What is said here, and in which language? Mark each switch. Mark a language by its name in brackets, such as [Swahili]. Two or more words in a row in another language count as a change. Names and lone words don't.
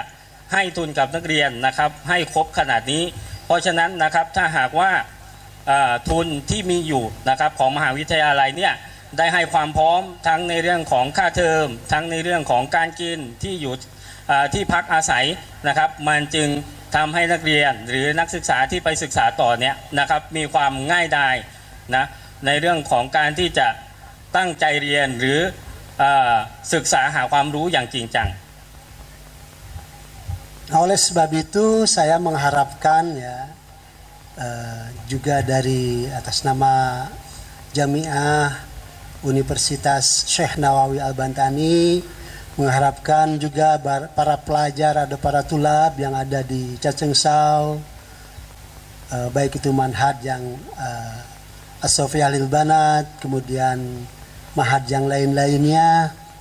[Thai] ให้ทุนกับนักเรียนนะครับให้ครบขนาดนี้เพราะฉะนั้นนะครับถ้าหากว่าทุนที่มีอยู่นะครับของมหาวิทยาลัยเนี่ยได้ให้ความพร้อมทั้งในเรื่องของค่าเทอมทั้งในเรื่องของการกินที่อยู่ที่พักอาศัยนะครับมันจึงทำให้นักเรียนหรือนักศึกษาที่ไปศึกษาต่อเนี่ยนะครับมีความง่ายดายนะในเรื่องของการที่จะตั้งใจเรียนหรือศึกษาหาความรู้อย่างจริงจัง [Indonesian] Oleh sebab itu saya mengharapkan ya juga dari atas nama Jamiah Universitas Syekh Nawawi Al-Bantani mengharapkan juga para pelajar ada para tulab yang ada di Cacengsau baik itu manhaj yang As-Sofiyah Lil Banat kemudian mahad yang lain-lainnya